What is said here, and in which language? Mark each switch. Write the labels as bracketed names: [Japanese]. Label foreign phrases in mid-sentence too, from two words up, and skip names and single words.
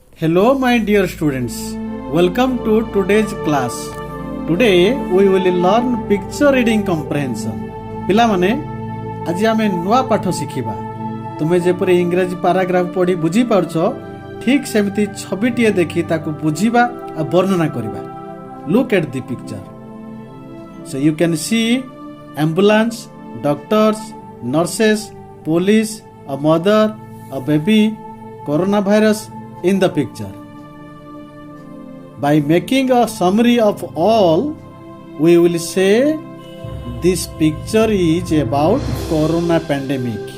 [English] Hello my dear students, welcome to today's class. Today we will learn picture reading comprehension. [Odia] ପିଲାମାନେ ଆଜି ଆମେ ନୂଆ ପାଠ ଶିଖିବା. ତୁମେ ଯେପରି ଇଂରାଜୀ ପାରାଗ୍ରାଫ ପଢ଼ି ବୁଝି ପାରୁଛ ଠିକ ସେମିତି ଛବିଟିଏ ଦେଖି ତାକୁ ବୁଝିବା ଆ ବର୍ଣ୍ଣନା କରିବା. [English] Look at the picture. So you can see ambulance, doctors, nurses, police, a mother, a baby, coronavirus in the picture. By making a summary of all, we will say this picture is about corona pandemic.